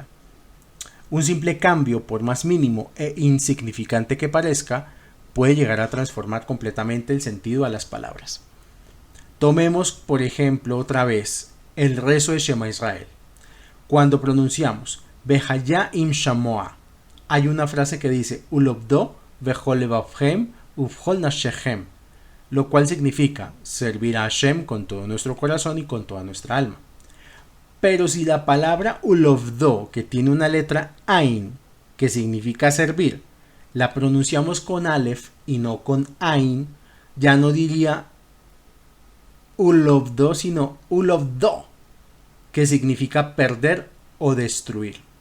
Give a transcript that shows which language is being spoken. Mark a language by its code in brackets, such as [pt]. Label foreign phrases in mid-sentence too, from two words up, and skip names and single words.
[es] Un simple cambio, por más mínimo e insignificante que parezca, puede llegar a transformar completamente el sentido a las palabras. Tomemos, por ejemplo, otra vez el rezo de Shema Israel. Cuando pronunciamos [he] והיה אם שמוע, [es] hay una frase que dice [he] ולעבדו בכל לבבכם ובכל נפשכם, [es] lo cual significa servir a Hashem con todo nuestro corazón y con toda nuestra alma. Pero si la palabra Ulovdo, que tiene una letra Ain, que significa servir, la pronunciamos con Aleph y no con Ain, ya no diría Ulovdo, sino Ulovdo, que significa perder o destruir.